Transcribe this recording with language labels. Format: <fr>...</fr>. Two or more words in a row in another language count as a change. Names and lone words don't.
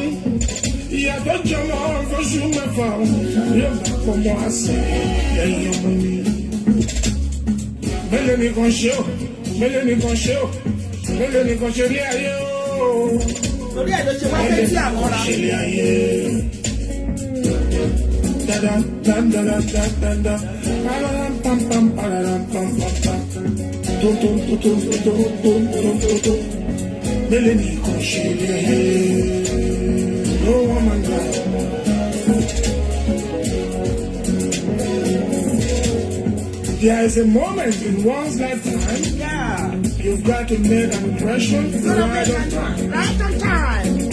<yo>Ìyá tó jọmọ ọgọ́sù mẹ́fà yóò bá pọmọ àṣẹ lẹ́yìn ọmọ mi. Mélòó nìkan ṣe ó, mélòó nìkan ṣe ó, mélòó nìkan ṣe ilé ayé ó. Torí ẹ̀ ló ṣe wá fẹ́ tí àmọ́ra. Ṣe ilé ayé. Dada dada dada dada pararam pam pam pararam pam pam pam tom tom tom tom tom tom tom tom tom. Mélòó nìkan ṣe ilé ayé.</yo> <en>No woman died. There is a moment in one's lifetime. Yeah. You've got to make an impression right on time. Right on time.</en>